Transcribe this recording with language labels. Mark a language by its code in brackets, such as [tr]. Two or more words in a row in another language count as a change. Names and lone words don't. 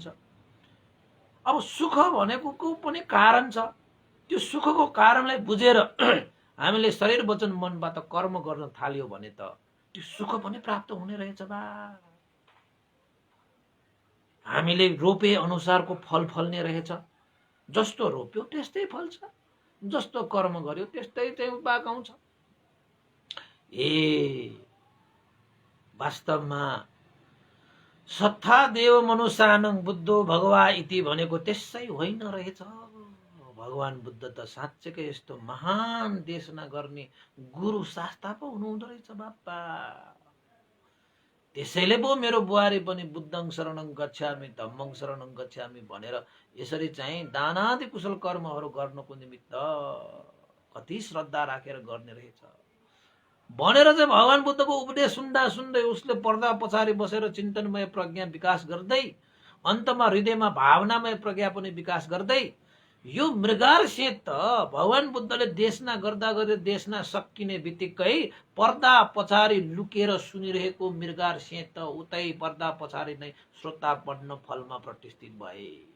[ne] अब सुख भनेको पनि कारण छ, त्यो सुखको कारणलाई बुझेर हामीले शरीर वचन मनबाट कर्म गर्न थाल्यो भने त त्यो सुख पनि प्राप्त हुने रहेछ बा। हामीले रोपे अनुसारको फल फल्ने रहेछ, जस्तो रोप्यो त्यस्तै फल्छ, जस्तो कर्म गर्यो त्यस्तै चाहिँ पाकाउँछ। वास्तवमा [pi] सत्ता देव मनुष्यानं बुद्धो भगवा इति [ne] भनेको त्यसै होइन रहेछ। भगवान बुद्ध त साँच्चैकै यस्तो महान देशना गर्ने गुरु शास्ता पो हुनुहुँदो रहेछ बाप्पा। त्यसैले पो मेरो बुहारी पनि [pi] बुद्धं शरणं गच्छामि धम्मं शरणं गच्छामि [ne] भनेर यसरी चाहिँ दानादि कुशल कर्महरू गर्नको निमित्त कति श्रद्धा राखेर गर्ने रहेछ। भनेर चाहिँ भगवान बुद्धको उपदेश सुन्दा सुन्दै उसले पर्दा पछाडि बसेर चिन्तनमय प्रज्ञा विकास गर्दै अन्तमा हृदयमा भावनामय प्रज्ञा पनि विकास गर्दै यो मृगार सेत त भगवान बुद्धले देशना गर्दा गर्दै देशना सकिने बित्तिकै पर्दा पछाडि लुकेर सुनिरहेको मृगार सेत त उतै पर्दा पछाडि नै श्रोतापन्न फलमा प्रतिष्ठित भए।